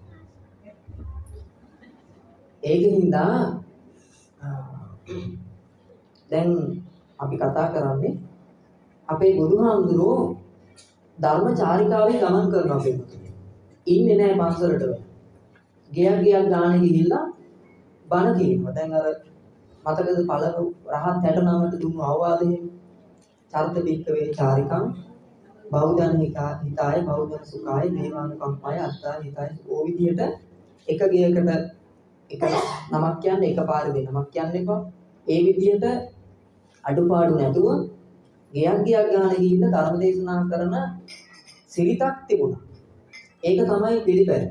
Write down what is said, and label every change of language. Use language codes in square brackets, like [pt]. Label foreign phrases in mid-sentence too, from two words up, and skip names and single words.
[si] ඒකින්ද දැන් අපි කතා කරන්නේ අපේ බුදුහාමුදුරෝ ධර්මචාරිකාවේ ගමන් කරනවා අපේ ඉන්නේ නැහැ පන්සලට. ගියක් ගානේ ගිහිල්ලා බණ කියනවා. දැන් අර මතකද පළමු රහත් 69ට දුන්නු අවවාදයේ [pi] චරිත බික්කවේ චාරිකම් බෞද්ධන් හිතාය බෞද්ධ සුඛාය දේවානුකම්පාය අත්තා හිතාය [si] ඕ විදියට එක ගියකට එක නමක් කියන්නේ එකපාරේ දෙනමක් කියන්න එපා. ඒ විදියට අඩුපාඩු නැතුව ගියක් ගානේ ගිහිල්ලා ධර්ම දේශනා කරන සිරිතක් තිබුණා. ඒක තමයි පිළිපැද්ද.